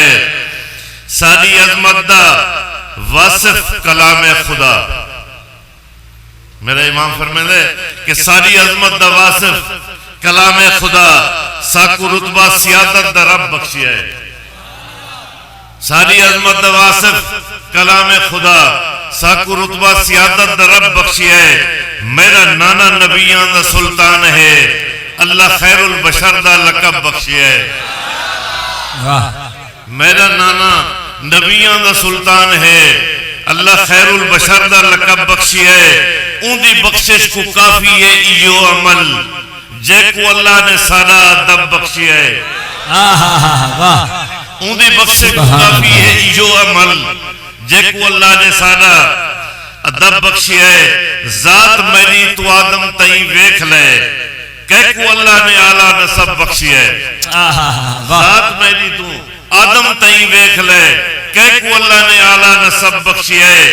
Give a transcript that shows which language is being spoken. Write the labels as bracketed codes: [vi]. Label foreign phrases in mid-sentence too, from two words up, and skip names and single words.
[skr] ساری عظمت دا واصف کلام خدا, [ur] میرا امام فرماتے کہ [skr] ساری عظمت دا واصف کلام خدا، ساکوں رتبہ سیادت دا رب بخشیا ہے. ساری عظمت دا واصف کلام خدا، ساکوں رتبہ سیادت دا رب بخشیا ہے. میرا نانا نبیاں دا سلطان ہے, اللہ خیر البشر دا لقب بخشیا ہے. میرا نانا نبیاں دا سلطان ہے, اللہ خیر البشر دا لقب بخشیا ہے. [ur] ان کی بخشش کو کافی ہے [skr] ایہو عمل، جیکوں اللہ نے سارا ادب بخشیا ہے. [ur] ان کی بخشش کو کافی ہے [skr] ایہو عمل, جیکوں اللہ نے سارا ادب بخشیا ہے. ذات میری توں آدم تئیں ویکھ لے، کہیکوں اللہ نے اعلیٰ نسب بخشیا ہے. ذات میری توں آدم تئیں ویکھ لے، کہیکوں اللہ نے اعلیٰ نسب بخشیا ہے.